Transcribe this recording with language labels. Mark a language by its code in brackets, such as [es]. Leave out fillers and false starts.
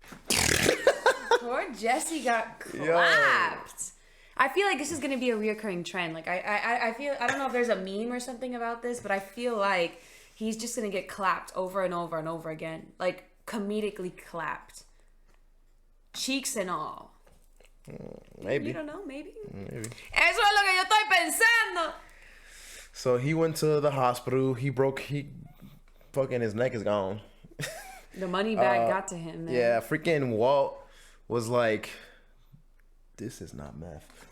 [en] Poor Jesse got clapped. I feel like this is gonna be a reoccurring trend. Like I feel, I don't know if there's a meme or something about this, but I feel like he's just gonna get clapped over and over and over again, like comedically clapped, cheeks and all. Maybe. You don't know, maybe. Maybe. [es] Eso es lo que yo estoy pensando. [en] So he went to the hospital. He fucking his neck is gone. The money bag got to him, man. Yeah, freaking Walt was like, "This is not meth."